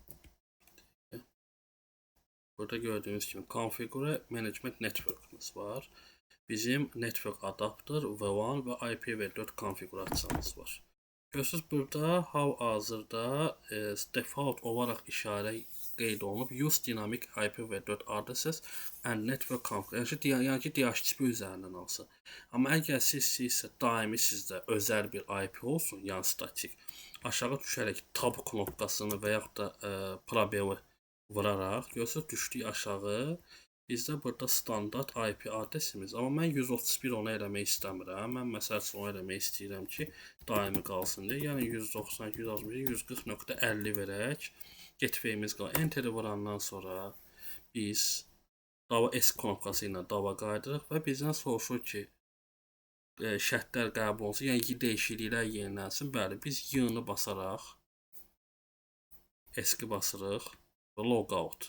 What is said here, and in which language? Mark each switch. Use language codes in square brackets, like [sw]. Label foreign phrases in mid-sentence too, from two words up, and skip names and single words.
[az] Burada gördüyünüz kimi [en] Configure Management Network'ımız [az] var. Bizim [en] Network Adapter V1 [az] və IPv4 konfiqurasiyamız var. Görürsünüz, burada hal-hazırda default olaraq işarə qeyd olunub. [en] Use dynamic IPv4 addresses and network config. [az] Yəni ki, DHCP üzərindən alsın. Amma əgər siz isə daimi sizdə özəl bir IP olsun, yəni statik, aşağı düşərək tab knopkasını və yaxud da probeli vuraraq, görürsünüz, düşdük aşağı. Bizdə burada standart IP adresimiz. Amma mən 131 onu eləmək istəmirəm. Mən məsəl üçün onu eləmək istəyirəm ki, daimi qalsın deyə. Yəni 192.160.50 verək. Gateway-imiz qalır. Enter-i vurandan sonra biz dava S knopkası ilə dava qaydırıq və bizdən soruşur ki, şərtlər qəbul olunsun. Yəni dəyişikliklər yenilənsin. Bəli, biz Y-ni basaraq eski basırıq və logout.